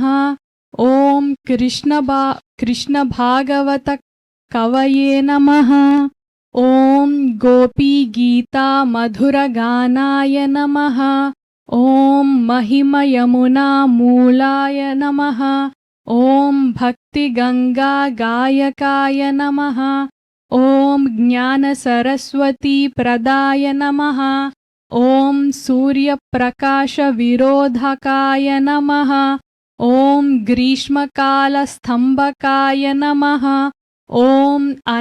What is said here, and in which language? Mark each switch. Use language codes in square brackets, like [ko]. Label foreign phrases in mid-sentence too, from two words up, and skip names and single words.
[sa] ఓం కృష్ణ భాగవత కవయే నమః. ఓం గోపీ గీతా మధురగానాయ నమః. ఓం మహిమ యమునా మూలాయ నమః. ॐ भक्तिगंगा गायकाय नमः ॐ ज्ञानसरस्वती प्रदाय नमः ॐ सूर्यप्रकाशविरोधकाय नमः ॐ ग्रीष्मकालस्तंभकाय नमः ॐ